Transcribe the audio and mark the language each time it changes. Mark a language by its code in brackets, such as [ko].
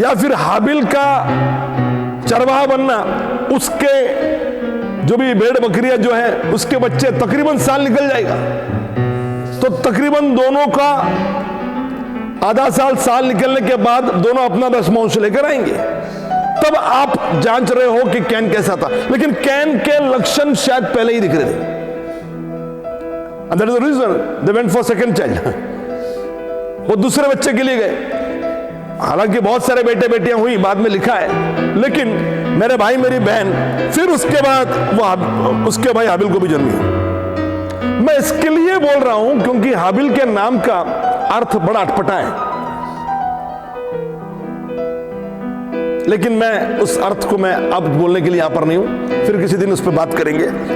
[hi] या फिर हाबिल का चरवाहा बनना, उसके जो भी भेड़ बकरियां जो है उसके बच्चे तकरीबन साल निकल जाएगा, तो तकरीबन दोनों का आधा साल निकलने के बाद दोनों अपना दशमांश लेकर आएंगे। तब आप जांच रहे हो कि कैन कैसा था। लेकिन कैन के लक्षण शायद पहले ही दिख रहे थे। [en] And that is the reason they went for second child. [hi] वो दूसरे बच्चे के लिए गए। हालांकि बहुत सारे बेटे बेटियां हुई, बाद में लिखा है, लेकिन मेरे भाई मेरी बहन, फिर उसके बाद वो उसके भाई हाबिल को भी जन्म दिया। मैं इसके लिए बोल रहा हूं क्योंकि हाबिल के नाम का अर्थ बड़ा अटपटा है, लेकिन मैं उस अर्थ को मैं अब बोलने के लिए यहां पर नहीं हूं, फिर किसी दिन उस पर बात करेंगे।